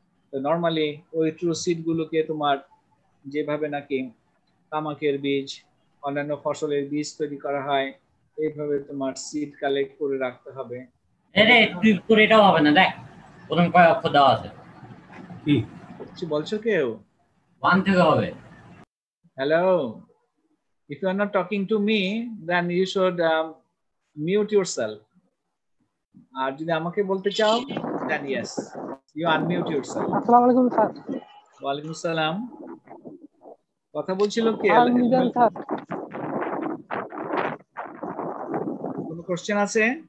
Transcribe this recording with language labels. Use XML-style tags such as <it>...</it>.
<bn>তো নর্মালি ওই true seed গুলোকে তোমার যেভাবে নাকি তামাকের বীজ, অন্যান্য ফসলের বীজ তৈরি করা হয়, এইভাবে তোমার সিড কালেক্ট করে রাখতে হবে। আরে তুই করে এটাও হবে না, দেখ প্রথম কয় অক্ষর দেওয়া আছে। কি কিছু বলছো কেউ? 1 থেকে হবে। Hello,</bn> <en>if you are not talking to me then you should mute yourself.</en> <bn>আর যদি আমাকে বলতে চাও</bn> <en>then yes you unmute yourself.</en> <bn>আসসালামু আলাইকুম স্যার। ওয়ালাইকুম আসসালাম। কথা বলছিল কে? মিজান স্যার। কোনো কোশ্চেন আছে?</bn>